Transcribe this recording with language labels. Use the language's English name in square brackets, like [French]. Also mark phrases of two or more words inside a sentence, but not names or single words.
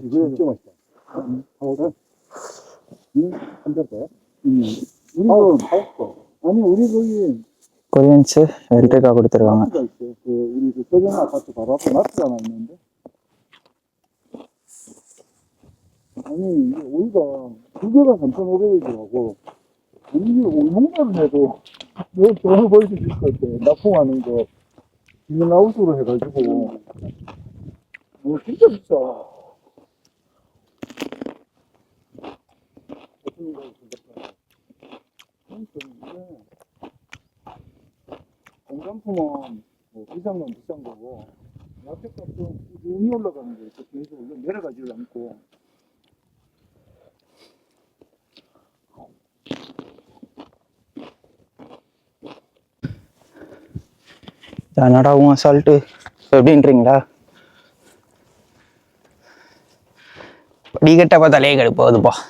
[Korean] 그래 진짜 맛있다. 한 잔까요? 우리도 맛있어. 아니 우리 거기 [Tamil] கொரியன்ஸு வெல்ட்ரிக்கா கொடுத்துருக்காங்க. [Korean] 마트가 있어. 그 우리 그 서경 아파트 바로 앞에 마트가 하나 있는데. 아니 이게 오이가 2개가 3,500원이더라고. 이게 얼마나 해도 너 돈을 벌 수 있을 것 같아. 납품하는 거 비닐하우스로 해가지고. 진짜 비싸. 공산품은 뭐 비싼 건 비싼 거고, 야채값은 꾸준히 올라가는 거 있어. 계속 내려가지를 않고. [Tamil] என்னடாவும் அசால்ட்டு எப்படின்றீங்களா? படிக்கட்ட பார்த்தாலே கடுப்பு போகுதுப்பா.